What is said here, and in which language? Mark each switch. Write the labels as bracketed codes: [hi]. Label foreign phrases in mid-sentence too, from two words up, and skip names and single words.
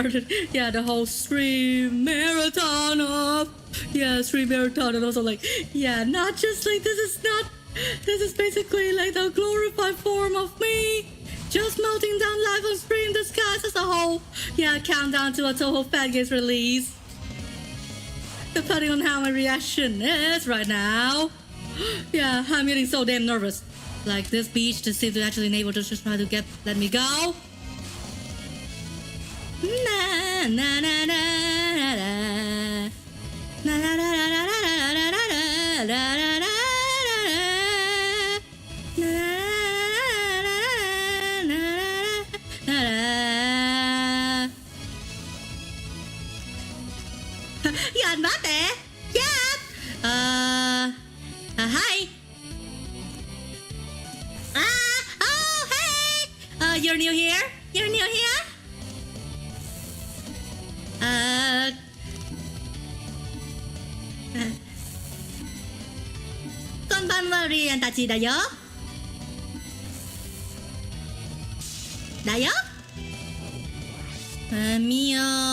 [en] Yeah, the whole stream marathon of stream marathon, and also like not just like this is basically like the glorified form of me just melting down live on stream disguised as a whole countdown to a Touhou fan games release. Depending on how my reaction is right now. Yeah, I'm getting so damn nervous. Like this beach just seems to actually enable to just try to let me go. Na na na na na na na na na na na na na. Yan bate? Yep. Hi. Oh, hey. You're new here? You're new here? [ja] こんばんは、リアンたちだよ。だよ。みよ。